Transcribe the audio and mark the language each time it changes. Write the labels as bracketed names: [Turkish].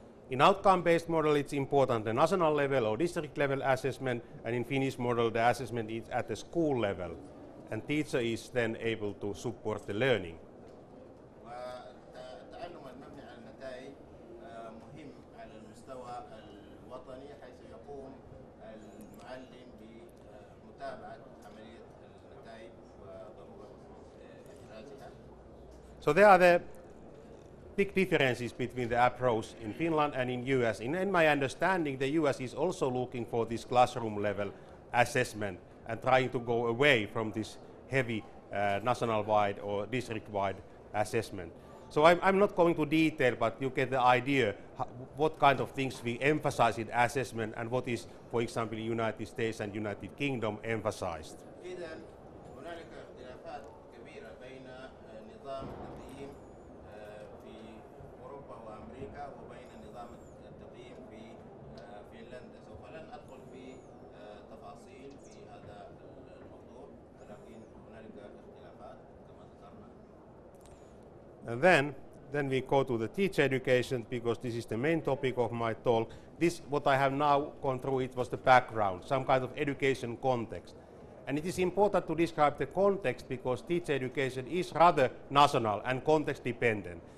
[English] In outcome-based model, it's important the national level or district level assessment, and in Finnish model, the assessment is at the school level, and teacher is then able to support the learning. [Arabic] والتعلم المبني على النتائج مهم على المستوى الوطني حيث يقوم المعلم بمتابعة عملية النتائج وضرورة إحرازها. [English] So there are the big differences between the approach in Finland and in US. In my understanding, the US is also looking for this classroom level assessment and trying to go away from this heavy national-wide or district-wide assessment. So I'm not going to detail, but you get the idea what kind of things we emphasize in assessment and what is, for example, United States and United Kingdom emphasized. [Arabic] هنالك اختلافات كبيرة بين نظام التقييم في أوروبا وأمريكا وبين نظام التقييم في فنلندا. سوف لن أدخل في تفاصيل في هذا الموضوع ولكن هنالك اختلافات كما ذكرنا. [English] And then we go to the teacher education because this is the main topic of my talk. This, what I have now gone through, it was the background, some kind of education context. And it is important to describe the context because teacher education is rather national and context dependent.